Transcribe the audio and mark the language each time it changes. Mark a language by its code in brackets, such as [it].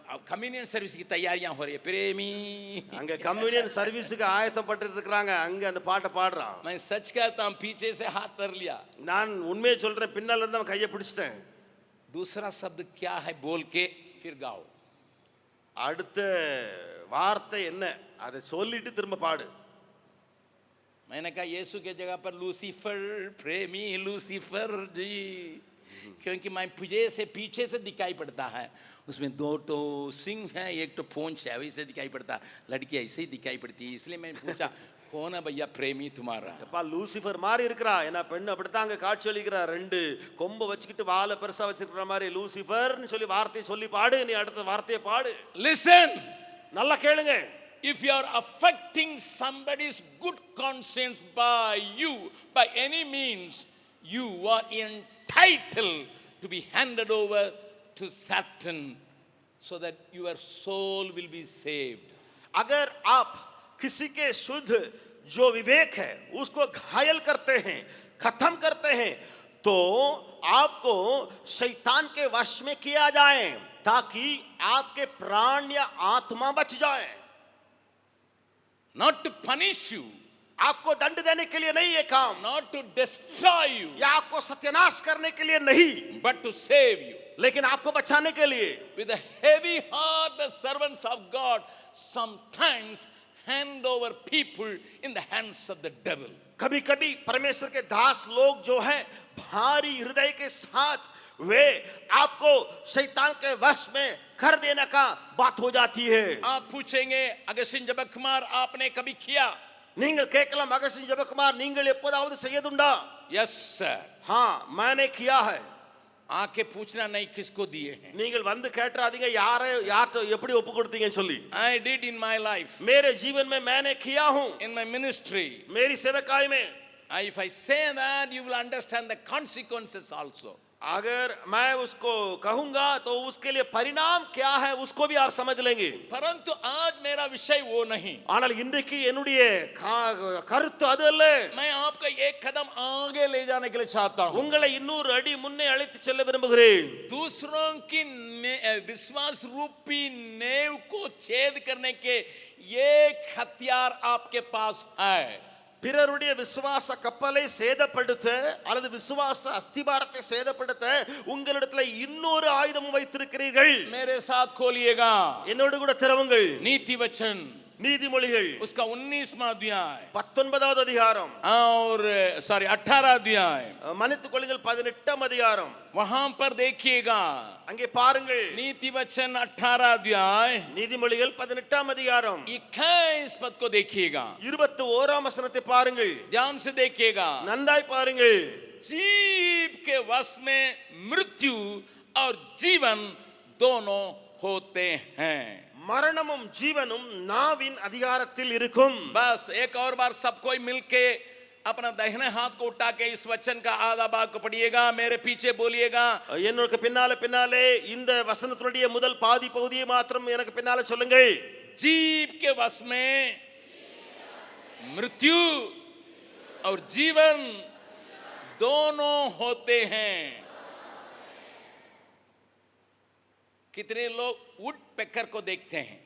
[hi] Communion service की तैयारियां हो रही है, प्रेमी। [ta] அங்க கம்யூனியன் சர்வீஸுக்கு ஆயத்தப்பட்டு இருக்காங்க, அங்க அந்த பாட்டை பாடுறான். [hi] मैं सच कहता हूं, पीछे से हाथ धर लिया। [ta] நான் உண்மையை சொல்றேன், பின்னால இருந்து அவன் கையை பிடிச்சிட்டேன். [hi] दूसरा शब्द क्या है बोल के फिर गाओ। [ta] அடுத்த வார்த்தை என்ன அதை சொல்லிட்டு திரும்ப பாடு. [hi] मैंने कहा यीशु के जगह पर लूसीफर, प्रेमी लूसीफर जी, क्योंकि मैं पीछे से दिखाई पड़ता है, उसमें 2 तो सिंह है, एक तो पूंछ है, वैसे दिखाई पड़ता, लड़की ऐसे ही दिखाई पड़ती है, इसलिए मैंने पूछा कौन है भैया प्रेमी तुम्हारा? [ta] அப்பா லூசிஃபர் மாதிரி இருக்கிறா, ஏன்னா பெண் அப்படித்தான் அங்க காட்சி அளிக்கிறா, 2 கொம்பை வச்சுக்கிட்டு வாழை பெருசா வச்சிருக்கிற மாதிரி லூசிஃபர்னு சொல்லி வார்த்தையை சொல்லி பாடு. நீ அடுத்த வார்த்தையை பாடு. [en] Listen, [ta] நல்லா கேளுங்க. [en] if you are affecting somebody's good conscience by any means, you are entitled to be handed over to Satan so that your soul will be saved. [hi] अगर आप किसी के शुद्ध जो विवेक है उसको घायल करते हैं, खत्म करते हैं, तो आपको शैतान के वश में किया जाए ताकि आपके प्राण या आत्मा बच जाए. [en] Not to punish you, [hi] आपको दंड देने के लिए नहीं ये काम, [en] not to destroy you, [hi] या आपको सत्यानाश करने के लिए नहीं, [en] but to save you. [hi] लेकिन आपको बचाने के लिए. [en] With a heavy heart, the servants of God sometimes hand over people in the hands of the devil. [hi] कभी कभी परमेश्वर के दास लोग जो हैं भारी हृदय के साथ वे आपको शैतान के वश में कर देने का बात हो जाती है. आप पूछेंगे अगस्टिन जबकुमार आपने कभी किया? [ta] நீங்கள் கேட்கலாம், அகஸ்டின் ஜெபக்குமார் நீங்கள் எப்போதாவது செய்யதுண்டா? [en] yes sir, [hi] हाँ मैंने किया है. आके पूछना नहीं किसको दिए हैं. [ta] நீங்கள் வந்து கேட்றாதீங்க யார்ட்ட எப்படி ஒப்பு கொடுத்தீங்கன்னு சொல்லி. [en] I did in my life, [hi] मेरे जीवन में मैंने किया हूं, [en] in my ministry. [hi] मेरी सेवकाई में. [en] If I say that, you will understand the consequences also. [hi] अगर मैं उसको कहूंगा तो उसके लिए परिणाम क्या है उसको भी आप समझ लेंगे. परंतु आज मेरा विषय वो नहीं. [ta] ஆனால் இன்றைக்கு என்னுடைய கருத்து அது அல்ல. [hi] मैं आपको एक कदम आगे ले जाने के लिए चाहता हूं. [ta] உங்களை இன்னொரு அடி முன்னே அழைத்து செல்ல விரும்புகிறேன். [hi] दूसरों की विश्वास रूपी नेव को छेद करने के एक हथियार आपके पास है. [ta] பிறருடைய விசுவாச கப்பலை சேதப்படுத்த அல்லது விசுவாச அஸ்திபாரத்தை சேதப்படுத்த உங்களிடத்துல இன்னொரு ஆயுதம் வைத்திருக்கிறீர்கள். [hi] मेरे साथ खोलिएगा [ta] என்னோடு கூட திறவுங்கள். [hi] नीति वचन [ta] நீதிமொழிகள் [hi] उसका 19वां अध्याय [ta] 19வது அதிகாரம் [hi] और 18 अध्याय [ta] மன்னித்துக் கொள்ளுங்கள் 18ஆம் அதிகாரம். [hi] वहां पर देखिएगा. [ta] அங்கே பாருங்கள். [hi] नीति वचन 18 अध्याय [ta] நீதிமொழிகள் 18ஆம் அதிகாரம் [hi] 21 पद को देखिएगा. [ta] 21ஆம் வசனத்தை பாருங்கள். [hi] ध्यान से देखिएगा. [ta] நன்றாய் பாருங்கள். [hi] जीव के वश में मृत्यु और जीवन दोनों होते हैं. [ta] மரணமும் ஜீவனும் நாவின் அதிகாரத்தில் இருக்கும். [hi] बस एक और बार सब कोई मिलके अपना दाहिने हाथ को उठा के इस वचन का आधा भाग को पढ़िएगा. मेरे पीछे बोलिएगा. [ta] என்னோட பின்னாலே இந்த வசனத்தினுடைய முதல் பாதி பகுதியை மாத்திரம் எனக்கு பின்னாலே சொல்லுங்கள். [hi] जीव के वश में मृत्यु और जीवन दोनों होते हैं. कितने लोग वुड पेकर को देखते हैं?